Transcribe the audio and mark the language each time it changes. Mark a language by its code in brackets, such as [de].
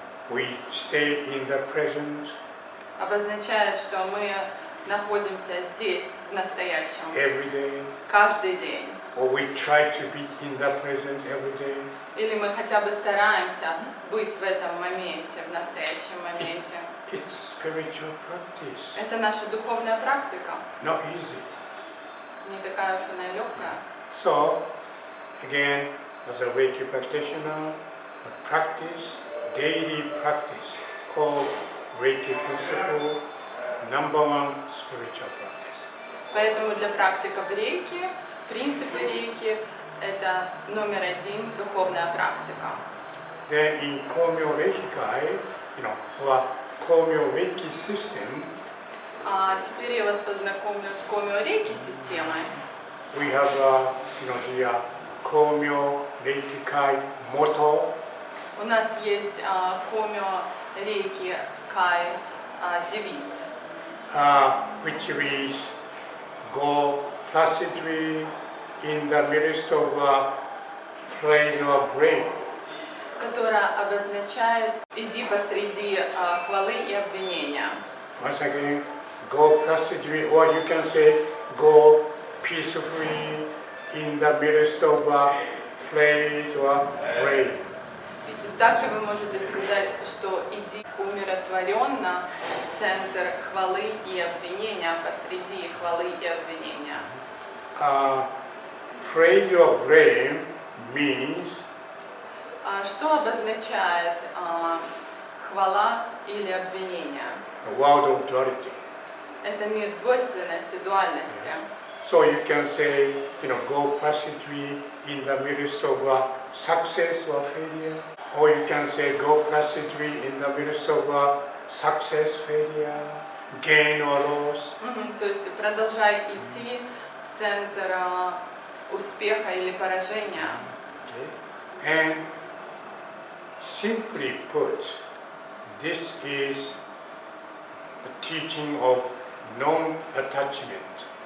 [en] we stay in the present [ru] обозначает, что мы находимся здесь, в настоящем, [en] every day, [ru] каждый день. [en] or we try to be in the present every day. [ru] Или мы хотя бы стараемся быть в этом моменте, в настоящем моменте. [en] It's spiritual practice. [ru] Это наша духовная практика. [en] Not easy. [ru] Не такая уж она и легкая. [en] So, again, as a Reiki practitioner, the practice, daily practice of Reiki Principle, number one spiritual practice. [ru] Поэтому для практиков рейки, принципы рейки – это номер один духовная практика. [en] Then in Komyo Reikikai, or Komyo Reiki system, [ru] А теперь я вас познакомлю с Комио Рейки системой. [en] we have, the Komyo Reikikai Motto. [ru] У нас есть Комио Рейки Кай девиз, [en] Which reads, go placidly in the midst of praise or blame. [ru] которая обозначает «иди посреди хвалы и обвинения». [en] Once again, go placidly, or you can say, go peacefully in the midst of praise or blame. [ru] И также вы можете сказать, что «иди умиротворенно в центр хвалы и обвинения», посреди хвалы и обвинения. [en] Praise or blame means [ru] Что обозначает хвала или обвинение? [en] the world of duality. [ru] Это мир двойственности, дуальности. [en] So you can say, go placidly in the midst of success or failure, or you can say, go placidly in the midst of success, failure, gain or loss. [ru] То есть продолжай идти в центр успеха или поражения. [en] Okay. And simply put, this is the teaching of non-attachment.